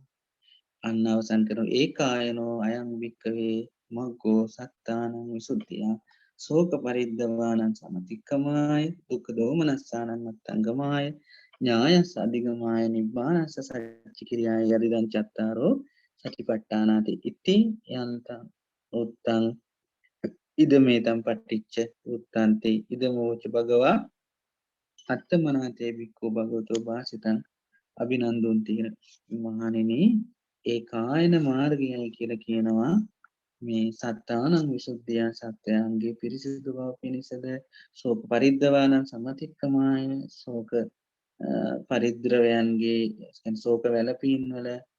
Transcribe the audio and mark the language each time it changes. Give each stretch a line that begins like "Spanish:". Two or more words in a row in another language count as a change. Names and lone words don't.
Sinhala: අන්න අවසන් කරනවා
Pali: ඒකායනෝ අයං වික්කවේ මග්ගෝ සත්තානං විසුද්ධිය ශෝක පරිද්දවානං සමතික්කමාය දුක්ඛ දෝමනස්සානං අත්තංගමාය ඥායස්ස අධිගමාය නිබ්බානස්ස සච්චිකිරියාය යදිදං චත්තාරෝ සතිපට්ඨානාති ඉති යන්තං උත්තං ඉදමේතං පටිච්ච උත්තන්ති ඉදමෝච භගවා අත්තමනාතේ බික්ඛු භගවතෝ භාසිතං අභිනන්දුන්ති
Sinhala: මහණෙනි ඒ කායන මාර්ගයයි කියලා කියනවා මේ
Pali: සත්තානං විසුද්ධිය
Sinhala: සත්‍යයන්ගේ පිරිසිදු බව පිණිසද
Pali: ශෝක පරිද්දවානං සමතික්කමාය
Sinhala: ශෝක පරිද්‍රවයන්ගේ ශෝක වැළපීම් වල